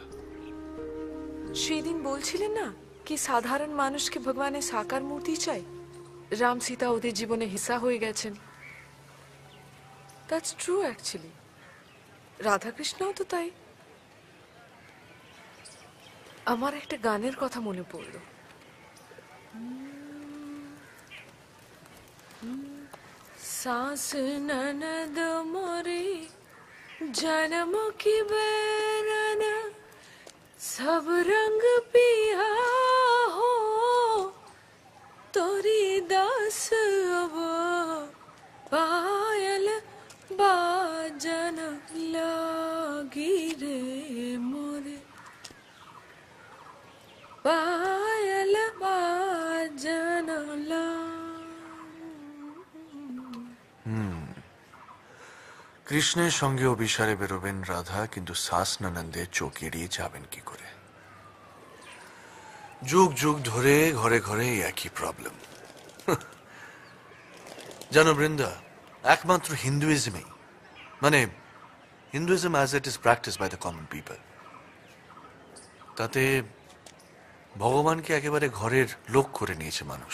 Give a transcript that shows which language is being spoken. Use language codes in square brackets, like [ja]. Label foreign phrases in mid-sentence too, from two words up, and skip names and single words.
[bn] সেই দিন বলছিলেন না কি সাধারণ মানুষকে ভগবানের সাকার মূর্তি চাই। রাম সীতা ওদের জীবনে হিস্সা হয়ে গেছেন। [en] that's true actually. [bn] রাধাকৃষ্ণও তো তাই। আমার একটা গানের কথা মনে পড়লো। [hi] सास ननद मोरे जन्म की बैरन सब रंग पिया हो तोरी दास अब पायल बाजन लागी रे मोरे पायल बाजन लागी। [bn] কৃষ্ণের সঙ্গে অভিসারে বেরোবেন রাধা, কিন্তু [hi] सास ननंदे [bn] চোখ এড়িয়ে যাবেন কি করে? যুগ যুগ ধরে ঘরে ঘরে একই প্রবলেম। জানো বৃন্দা, একমাত্র হিন্দুইজমেই, মানে [en] Hinduism as it is practice by the common people, [bn] তাতে ভগবানকে একেবারে ঘরের লোক করে নিয়েছে মানুষ।